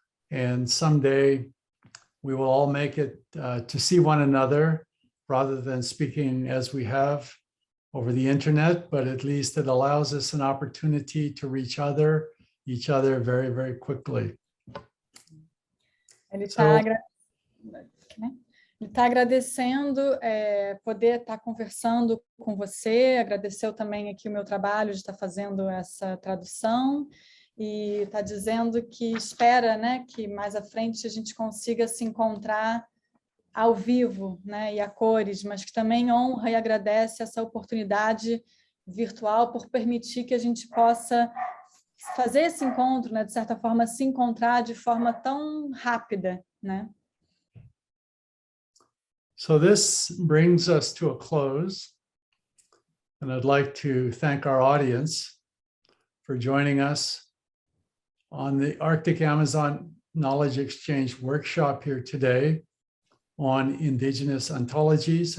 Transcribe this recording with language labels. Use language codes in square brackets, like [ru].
[en] And someday we will all make it to see one another rather than speaking as we have over the internet, but at least it allows us an opportunity to reach each other very, very quickly. [pt] Ele está agradecendo poder estar conversando com você, agradeceu também aqui o meu trabalho de estar fazendo essa tradução e está dizendo que espera, né, que mais à frente a gente consiga se encontrar ao vivo, né, e a cores, mas que também honra e agradece essa oportunidade virtual por permitir que a gente possa fazer esse encontro, né, de certa forma, se encontrar de forma tão rápida, né? [en] So this brings us to a close, and I'd like to thank our audience for joining us on the Arctic Amazon Knowledge Exchange workshop here today on Indigenous Ontologies.